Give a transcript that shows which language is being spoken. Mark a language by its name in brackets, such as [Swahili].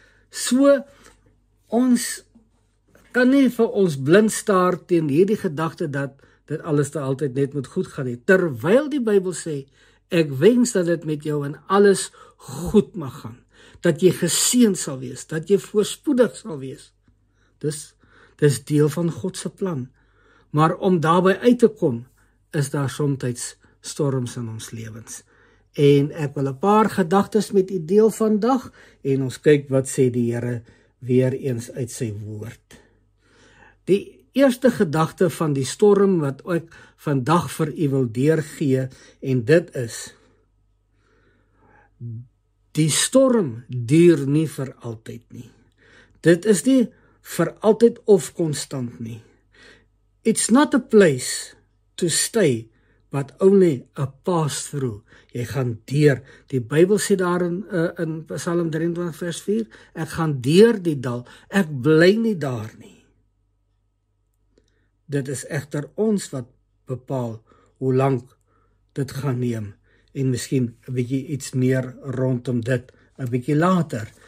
[Afrikaans] So, ons kan nie vir ons blind staar teen hierdie gedagte dat dit alles te altyd net moet goed gaan nie. Terwyl die Bybel sê, ek wens dat dit met jou in alles goed mag gaan. Dat jy geseën sal wees, dat jy voorspoedig sal wees. Dis deel van God se plan. Maar om daarby uit te kom, is daar soms storms in ons lewens. En ek wil 'n paar gedagtes met u deel vandag, en ons kyk wat sê die Here weer eens uit sy woord. Die eerste gedagte van die storm wat ek vandag vir u wil deurgee, en dit is, die storm duur nie vir altyd nie. Dit is nie vir altyd of konstant nie. [English] It's not a place to stay, but only a pass-through. [Afrikaans] Jy gaan deur. Die Bybel sê daar in Psalm 23 vers 4, ek gaan deur die dal, ek bly nie daar nie. Dit is egter ons wat bepaal hoe lank dit gaan neem, en miskien 'n bietjie iets meer rondom dit 'n bietjie later.